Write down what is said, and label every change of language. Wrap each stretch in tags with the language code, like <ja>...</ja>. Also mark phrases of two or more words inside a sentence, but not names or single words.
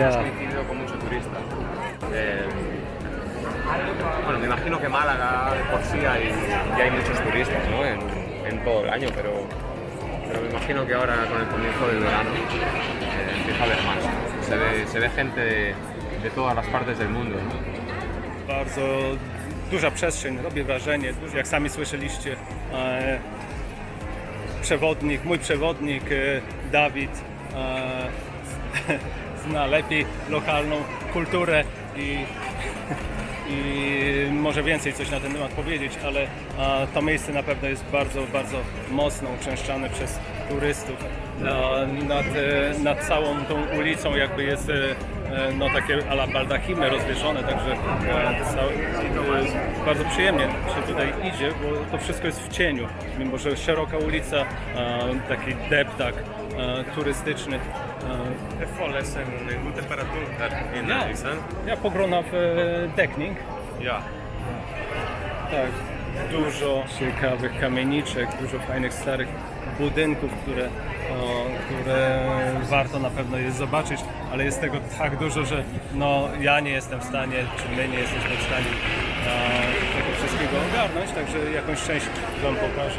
<es>Hemos coincidido con mucho turista. Bueno, me imagino que Málaga de por sí ya hay muchos turistas, ¿no? En todo el año, pero me imagino que ahora con el comienzo del verano empieza a haber más. Se ve gente de todas las partes del mundo, ¿no?</es> <pl>Bardzo duża przestrzeń, robi wrażenie, jak sami słyszeliście, mój przewodnik Dawid zna lepiej lokalną kulturę i może więcej coś na ten temat powiedzieć, ale to miejsce na pewno jest bardzo, bardzo mocno uczęszczane przez turystów. Nad całą tą ulicą jakby jest takie</pl> <fr>a la</fr> <pl>baldachimy rozwieszone, także bardzo przyjemnie się tutaj idzie, bo to wszystko jest w cieniu, mimo że szeroka ulica, taki deptak turystyczny.</pl> <sv>Hålles en god temperatur här inne, liksom. Ja, på grund av däckning. Ja.</sv> <pl>Tak. dużo ciekawych kamieniczek, dużo fajnych starych budynków, które warto na pewno jest zobaczyć, ale jest tego tak dużo, że no, ja nie jestem w stanie, czy my nie jesteśmy w stanie tego wszystkiego ogarnąć, także jakąś część Wam pokażę.</pl>